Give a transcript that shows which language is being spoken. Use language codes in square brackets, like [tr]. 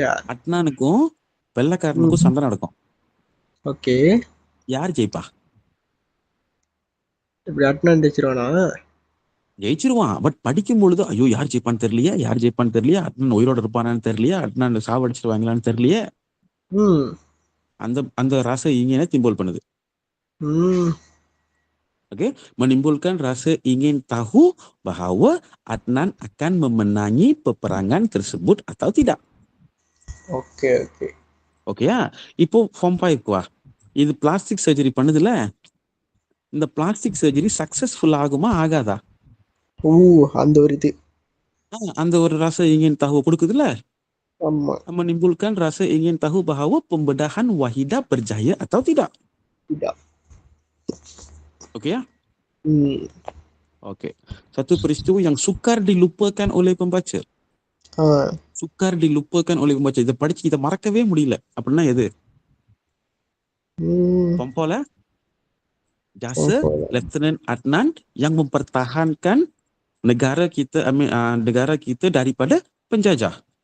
[ta] அட்னானுக்கும் வெள்ளக்காரனுக்கும் சண்டை நடக்கும். ஓகே. யார் ஜெயிப்பா? இப்படி அட்னான் ஜெயிச்சிருவான். பட் படிக்கும் பொழுது ஐயோ யார் ஜெயிப்பான்னு தெரியலையா, அட்னான் உயிரோட இருப்பானான்னு தெரியலையா, அட்னான் சாவடிச்சிருவாங்களான்னு தெரியலையே. [ms] அந்த rasa ingin timbul [ta] பண்ணுது. [ms] Okey, menimbulkan rasa ingin tahu bahawa Adnan akan memenangi peperangan tersebut atau tidak. [ta] Okay ya. இப்போ form 5 வா. இது பிளாஸ்டிக் சர்ஜரி பண்ணுதுல, இந்த பிளாஸ்டிக் சர்ஜரி சக்சஸ்ஃபுல் ஆகுமா ஆகாதா? அந்த ஒரு இது, அந்த ஒரு [ms] rasa ingin tahu [ta] கொடுக்குதுல. ஆமா. [ms] Menimbulkan rasa ingin tahu bahawa pembedahan Wahidah berjaya atau tidak. Tidak. Okey ya? Okey. Satu peristiwa yang sukar dilupakan oleh pembaca. Sukar dilupakan oleh pembaca. [ta] இதை படிச்சு இதை மறக்கவே முடியல அப்படின்னா எது? [ms] Pompol ya? Jasa Lieutenant Adnan yang mempertahankan negara kita daripada penjajah.